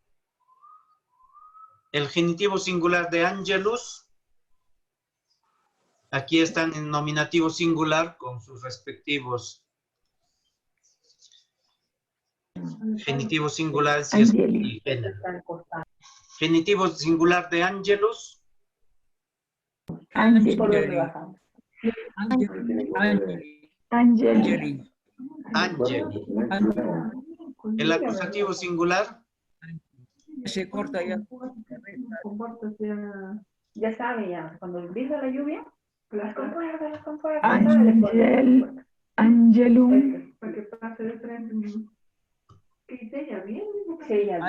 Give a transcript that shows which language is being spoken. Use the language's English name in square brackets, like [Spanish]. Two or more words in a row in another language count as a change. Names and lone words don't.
[Spanish] El genitivo singular de Angelus, aquí están en nominativo singular con sus respectivos genitivos singulares y género. Genitivo singular de Angelus. [Latin] Angeli. Angeli. [Spanish] El acusativo singular. Se corta ya. Ya sabe, ya. Cuando empieza la lluvia, las compuertas. [Latin] Angelum. [Spanish] Para que pase de frente. Que se ella bien. Se ella bien.